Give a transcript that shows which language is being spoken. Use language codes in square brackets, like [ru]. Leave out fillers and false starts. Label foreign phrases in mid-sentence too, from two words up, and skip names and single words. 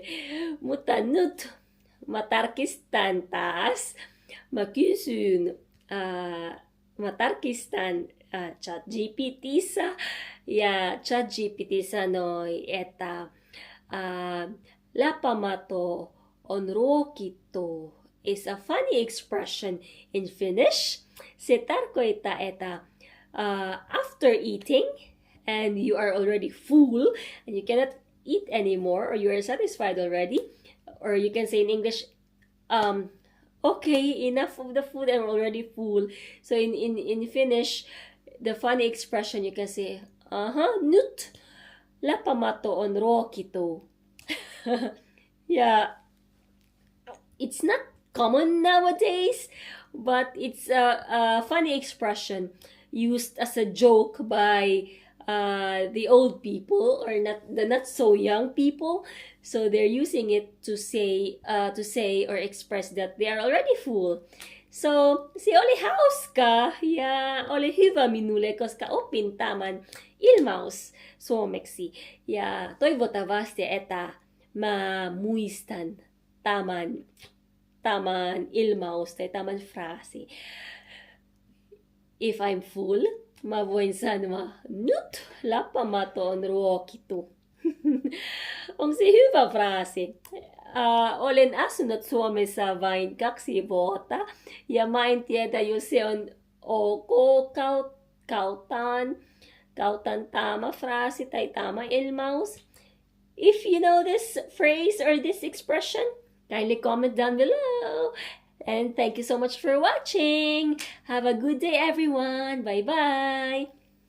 [fi] Mutta nyt mä tarkistan taas. Mä kysyn, mä tarkistan ChatGPT:ssä. Ja ChatGPT sanoi, että lappamato on ruokittu [en] is a funny expression in Finnish. [fi] Se tarkoittaa, että [en] after eating and you are already full and you cannot eat anymore or you are satisfied already, or you can say in English, okay, enough of the food, I'm already full. So in Finnish, the funny expression you can say, [fi] nyt lappamato on ruokittu. [en] Yeah, it's not common nowadays, but it's a funny expression used as a joke by the old people or not so young people, so they're using it to say or express that they are already full. [fi] So si oli hauska ja oli hyvä minulle, koska opin tämän ilmaus suomeksi. Ja toivottavasti, että mä muistan tämän ilmaus tai tämän fraasi. [en] If I'm full, [fi] mä voin sanoa, nyt lappamato on ruokittu. On se hyvä fraasi. Olen asunut Suomessa vain 2 vuotta ja mä en tiedä, jos se on ok kautan tämä fraasi tai tämä ilmaus. [en] If you know this phrase or this expression, kindly comment down below. And thank you so much for watching. Have a good day, everyone. Bye-bye.